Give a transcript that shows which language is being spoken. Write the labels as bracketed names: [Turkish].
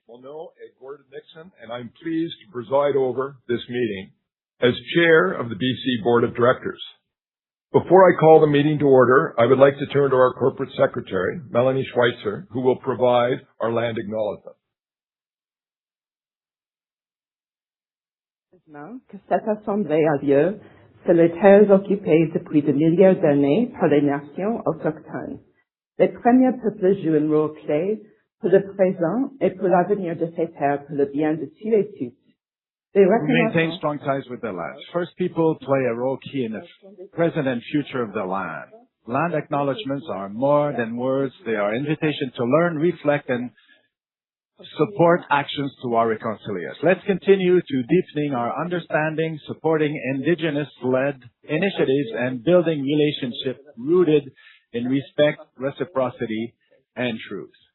[French] Mon nom est [English] Gordon Nixon, and I'm pleased to preside over this meeting as Chair of the BCE Board of Directors. Before I call the meeting to order, I would like to turn to our Corporate Secretary, Melanie Schweitzer, who will provide our land acknowledgement. [French] Que cette assemblée a lieu sur les terres occupées depuis des milliers d'années par les nations autochtones. Les premiers peuples jouent un rôle clé pour le présent et pour l'avenir de ces terres pour le bien de tous et toutes. [English] We maintain strong ties with the land. First people play a role key in the present and future of the land. Land acknowledgements are more than words. They are invitation to learn, reflect, and support actions to our reconciliation. Let's continue to deepening our understanding, supporting Indigenous-led initiatives, and building relationships rooted in respect, reciprocity, and truth.